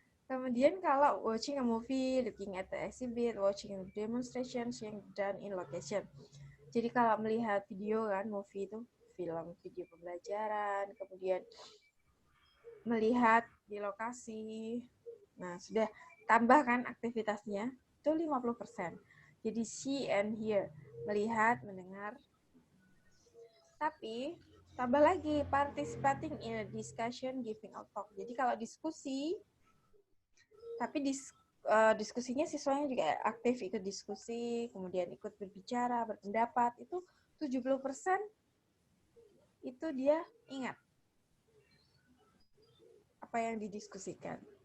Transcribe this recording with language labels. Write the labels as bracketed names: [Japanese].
[Indonesian] Kemudian kalau [English] watching a movie, looking at the exhibit, watching a demonstration yang done in location. [Indonesian] Jadi kalau melihat video kan, movie itu film, video pembelajaran, kemudian melihat di lokasi. Nah, sudah tambahkan aktivitasnya, itu 50%. Jadi see and hear, melihat, mendengar. Tapi, tambah lagi, [English] participating in a discussion, giving out talk. [Indonesian] Jadi kalau diskusi, tapi diskusinya siswanya juga aktif ikut diskusi, kemudian ikut berbicara, berpendapat, itu 70% itu dia ingat apa yang didiskusikan.